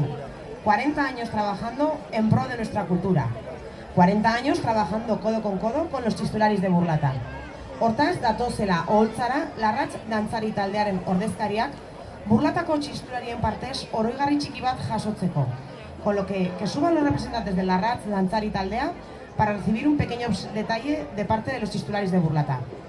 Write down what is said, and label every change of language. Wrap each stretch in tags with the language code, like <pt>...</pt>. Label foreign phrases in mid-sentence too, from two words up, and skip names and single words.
<es>40 años trabajando en pro de nuestra cultura. 40 años trabajando codo con los txistularis de Burlata.</es> <eu>Hortaz, datozela oholtzara, La Ratz Dantzari Taldearen ordezkariak Burlatako txistularien partez oroigarri txiki bat jasotzeko.</eu> <es>Con lo que suban los representantes de La Ratz Dantzari Taldea para recibir un pequeño detalle de parte de los txistularis de Burlata.</es>